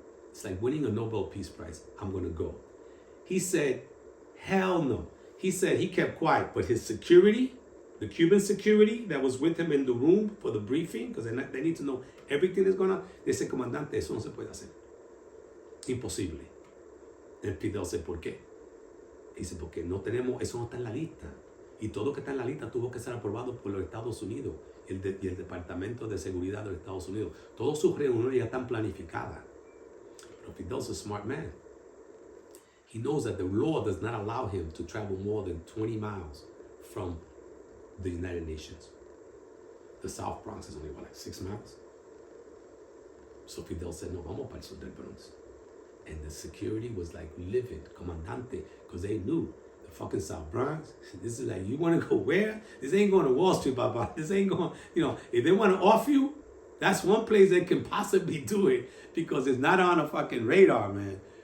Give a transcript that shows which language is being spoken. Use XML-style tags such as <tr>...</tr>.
<en>It's like winning a Nobel Peace Prize. I'm going to go. He said, hell no. He said he kept quiet, but his security, the Cuban security that was with him in the room for the briefing, because they need to know everything that's going on, they said, Comandante,</en> <es>eso no se puede hacer.</es> <en>Imposible. And Fidel said,</en> <es>¿por qué? Dice, porque no tenemos, eso no está en la lista. Y todo lo que está en la lista tuvo que ser aprobado por los Estados Unidos y el Departamento de Seguridad de los Estados Unidos. Todas sus reuniones ya están planificadas. Pero</es> <en>Fidel's a smart man. He knows that the law does not allow him to travel more than 20 miles from the United Nations. The South Bronx is only, like 6 miles? So Fidel said,</en> <es>no, vamos para el sur del Bronx.</es> <en>And the security was like livid, Comandante, because they knew the fucking South Bronx. This is like, you want to go where? This ain't going to Wall Street, Baba. This ain't going, if they want to off you, that's one place they can possibly do it because it's not on a fucking radar, man.</en>